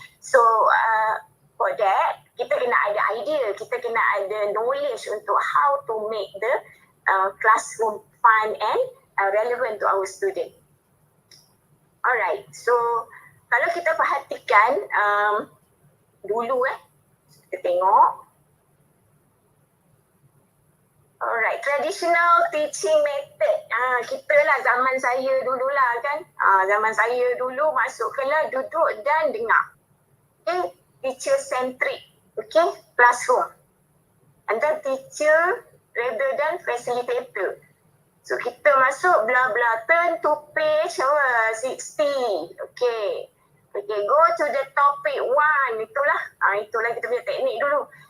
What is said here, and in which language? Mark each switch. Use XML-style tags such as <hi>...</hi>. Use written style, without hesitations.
<en>So for that,</en> <ms>kita kena ada idea, kita kena ada knowledge untuk</ms> <en>how to make the classroom fun and relevant to our student.</en> <ms>Alright, so kalau kita perhatikan dulu kita tengok.</ms> <en>Alright, traditional teaching method.</en> <ms>Kita lah zaman saya dululah kan. Zaman saya dulu masuk kelas duduk dan dengar.</ms> <en>Okay, teacher centric. Okay, classroom. And then teacher rather than facilitator. So</en> <ms>kita masuk bla bla,</ms> <en>turn to page 60. Okay. Okay, go to the topic 1.</en> <ms>Itulah kita punya teknik dulu.</ms>